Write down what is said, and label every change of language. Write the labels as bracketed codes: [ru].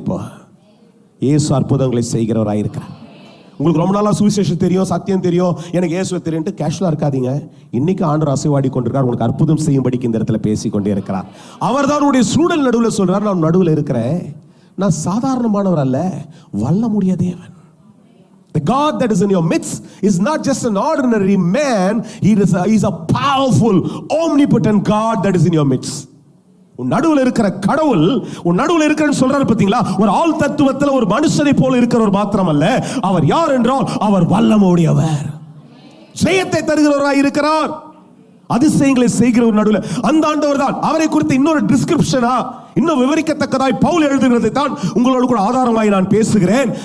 [ta] இப்போ இயேசு அற்புதங்களை செய்கிறவராயிருக்கிறார். உங்களுக்கு ரொம்ப நாளாக சுவிசேஷம் தெரியும், சத்தியம் தெரியும், எனக்கு இயேசுவை தெரியும்ட்டு கேஷுவலாக இருக்காதீங்க. இன்னைக்கு ஆண்டவர் அசைவாடி கொண்டிருக்கார், உங்களுக்கு அற்புதம் செய்யும்படிக்கு இந்த இடத்துல பேசி கொண்டே இருக்கிறார். அவர் தான் உடைய சூழல் நடுவில் சொல்றார், நான் நடுவில் இருக்கிறேன், நான் சாதாரணமானவர் அல்ல, வல்லமுடைய தேவன். [en] The God that is in your midst is not just an ordinary man, he is a powerful, omnipotent God that is in your midst. [ta] உன் நடுவில் இருக்கிற கடவுள், உன் நடுவில் இருக்கிறன்னு சொல்றாரு பாத்தீங்களா, ஒரு ஆள் தத்துவத்துல ஒரு மனுஷனை போல இருக்கிறவர் மாத்திரம் அல்ல, அவர் யார் என்றால் அவர் வல்லமையுடையவர், ஜெயத்தை தருகிறவராய் இருக்கிறார், அதிசயங்களை செய்கிற ஒரு நடுவில் அந்த ஆண்டவர் தான். அவரை குறித்து இன்னொரு டிஸ்கிரிப்ஷனா, இன்னும் விவரிக்கத்தக்கதாய் பவுல் எழுதுகிறதை தான் உங்களோடு கூட ஆதாரமாய் நான் பேசுகிறேன்.